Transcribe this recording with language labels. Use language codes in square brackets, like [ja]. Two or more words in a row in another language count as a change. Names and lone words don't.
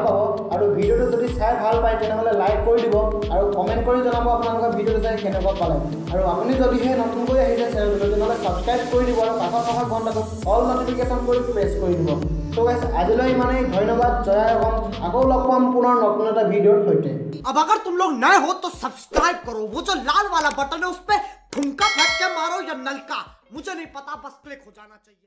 [as] পাব আৰু ভিডিঅ'টো যদি চাই ভাল পায় তেনেহ'লে লাইক কৰি দিব আৰু কমেণ্ট কৰি জনাব আপোনালোকে ভিডিঅ'টো চাই কেনেকুৱা পালে আৰু আপুনি যদিহে নতুনকৈ আহিছে চেনেলটো তেনেহ'লে ছাবস্ক্ৰাইব কৰি দিব আৰু কাষৰ ঘণ্টাটো [en] all notification [as] কৰি প্ৰেছ কৰি দিব [en] so guys [as] আজিলৈ ইমানেই ধন্যবাদ জয় অসম আকৌ লগ পাম পুনৰ নতুন এটা ভিডিঅ'ৰ সৈতে [hi] अब अगर तुम लोग नए हो तो सब्सक्राइब करो वो जो लाल वाला बटन है उस पर ठुमका फेंक के मारो या नलका मुझे नहीं पता बस क्लिक हो जाना चाहिए।